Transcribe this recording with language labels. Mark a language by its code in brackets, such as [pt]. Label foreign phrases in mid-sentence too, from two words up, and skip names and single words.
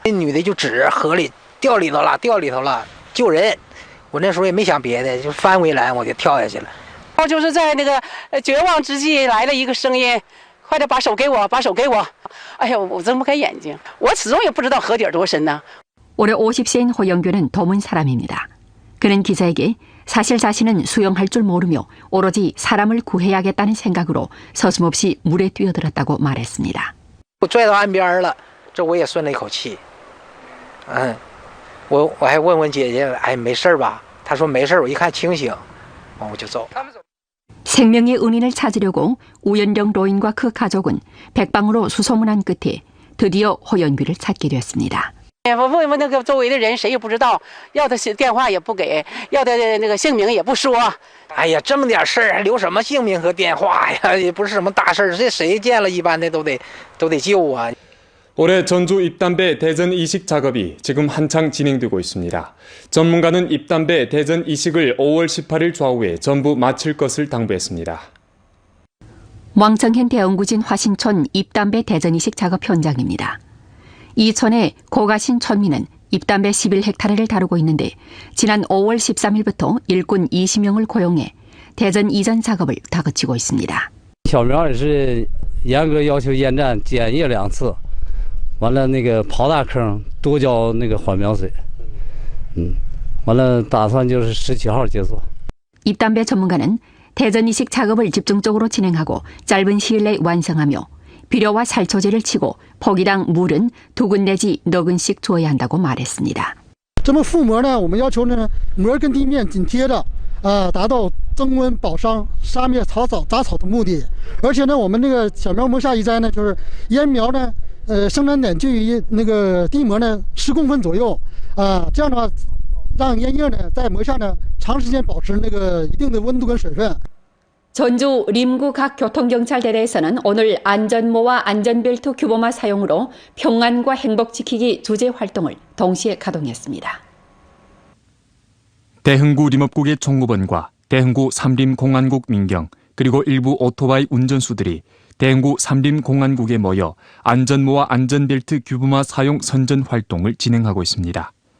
[zh] 那女的就指河里掉里头了，掉里头了，救人！我那时候也没想别的，就翻围栏我就跳下去了。然后就是在那个绝望之际来了一个声音：“快点把手给我，把手给我！” 哎呀，我睁不开眼睛，我始终也不知道河底多深呢。 [ko] 올해 50세인 호영규는 도문 사람입니다. 그는 기자에게 사실 자신은 수영할 줄 모르며 오로지 사람을 구해야겠다는 생각으로 서슴없이 물에 뛰어들었다고 말했습니다. [zh] 我拽到岸边了，这我也顺了一口气。我还问问姐姐，哎，没事吧？她说没事，我一看清醒，我就走。 [ko] 생명의 은인을 찾으려고 우연령 로인과 그 가족은 백방으로 수소문한 끝에 드디어 호연규를 찾게 됐습니다. [zh] 我问问那个周围的人，谁也不知道，要他电话也不给，要他那个姓名也不说。哎呀，这么点事儿还留什么姓名和电话呀？也不是什么大事儿，这谁见了一般的都得救啊。 [ko] 올해 전주 입담배 대전 이식 작업이 지금 한창 진행되고 있습니다. 전문가는 입담배 대전 이식을 5월 18일 좌우에 전부 마칠 것을 당부했습니다. 왕청현 대원구진 화신촌 입담배 대전 이식 작업 현장입니다. 이 촌의 고가신 촌민은 입담배 11헥타르를 다루고 있는데 지난 5월 13일부터 일꾼 20명을 고용해 대전 이전 작업을 다그치고 있습니다. [zh] 小苗也是严格要求验站检验2次，完了那个刨大坑多浇那个缓苗水，完了打算就是17号结束。 [ko] 입담배 전문가는 대전 이식 작업을 집중적으로 진행하고 짧은 시일 내에 완성하며 비료와 살초제를 치고 포기당 물은 2근 내지 너근씩 주어야 한다고 말했습니다. [zh] 这么覆膜呢，我们要求呢膜跟地面紧贴着，达到增温保墒、杀灭杂草的目的。而且呢，我们这个小苗膜下一栽呢，就是烟苗呢，生长点距离那个地膜呢10公分左右，这样的话，让烟叶呢在膜下呢长时间保持那个一定的温度跟水分。 [ko] 전주 림구 각 교통경찰대대에서는 오늘 안전모와 안전벨트 규범화 사용으로 평안과 행복 지키기 주제 활동을 동시에 가동했습니다. 대흥구 림업국의 총무원과 대흥구 삼림공안국 민경 그리고 일부 오토바이 운전수들이 대흥구 삼림공안국에 모여 안전모와 안전벨트 규범화 사용 선전 활동을 진행하고 있습니다.